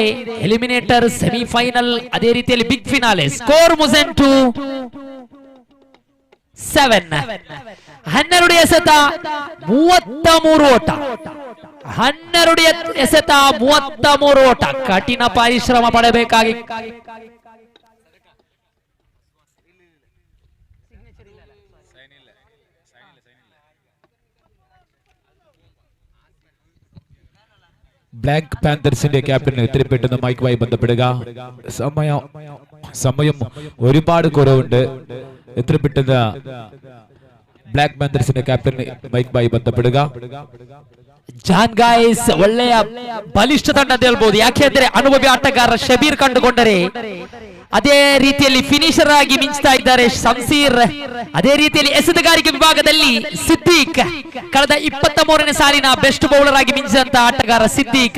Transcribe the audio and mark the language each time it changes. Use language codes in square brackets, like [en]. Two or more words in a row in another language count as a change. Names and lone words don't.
[kn] ಎಲಿಮಿನೇಟರ್, ಸೆಮಿಫೈನಲ್, ಅದೇ ರೀತಿಯಲ್ಲಿ [en] big finale. [kn] ಸ್ಕೋರ್ ಮುಸೆಂಟು 12 ಎಸೆತ 33 ಓಟ. 12 ಎಸೆತ 33 ಓಟ. ಕಠಿಣ ಪರಿಶ್ರಮ ಪಡಬೇಕಾಗಿ [ml] ബ്ലാക്ക് പാന്തേഴ്സിന്റെ ക്യാപ്റ്റൻ എത്രയും പെട്ടെന്ന് മൈക്കുമായി ബന്ധപ്പെടുക. സമയം ഒരുപാട് കുറവുണ്ട്. എത്രയും പെട്ടെന്ന് ബ്ലാക്ക് പാന്തേഴ്സിന്റെ ക്യാപ്റ്റൻ മൈക്കുമായി ബന്ധപ്പെടുക. [kn] ಜಾನ್ ಗಾಯ್ಸ್ ಒಳ್ಳೆಯ ಬಲಿಷ್ಠ ತಂಡ ಅಂತ ಹೇಳ್ಬೋದು. ಯಾಕೆಂದ್ರೆ ಅನುಭವಿ ಆಟಗಾರ ಶಬೀರ್ ಕಂಡುಕೊಂಡರೆ ಅದೇ ರೀತಿಯಲ್ಲಿ ಫಿನಿಶರ್ ಆಗಿ ಮಿಂಚ್ತಾ ಇದ್ದಾರೆ ಶಂಸೀರ್. ಅದೇ ರೀತಿಯಲ್ಲಿ ಎಸೆತಗಾರಿಕೆ ವಿಭಾಗದಲ್ಲಿ ಸಿದ್ದೀಕ್, ಕಳೆದ 23ನೇ ಸಾಲಿನ [en] best bowler [kn] ಆಗಿ ಮಿಂಚಿದಂತ ಆಟಗಾರ ಸಿದ್ದೀಕ್.